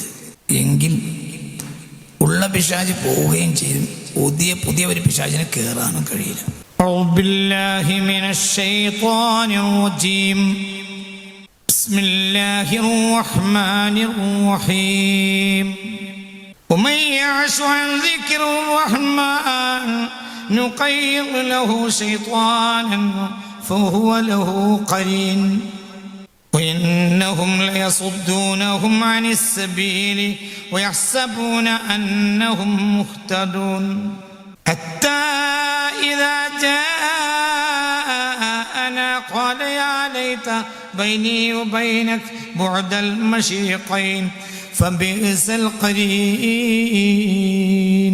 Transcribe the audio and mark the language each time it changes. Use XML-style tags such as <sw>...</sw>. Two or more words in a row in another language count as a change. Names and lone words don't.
<ml>എങ്കിൽ ഉള്ള പിശാച് പോവുകയും ചെയ്യും. പുതിയ ഒരു പിശാചിനെ കയറാനും കഴിയില്ല.</ml> <ar>بسم الله الرحمن الرحيم. ومن يعش عن ذكر الرحمن نقيض له شيطانا فهو له قرين وإنهم ليصدونهم عن السبيل ويحسبون أنهم مهتدون حتى إذا جاءنا قال يا ليت بيني وبينك بعد المشرقين فبئس القرين.</ar>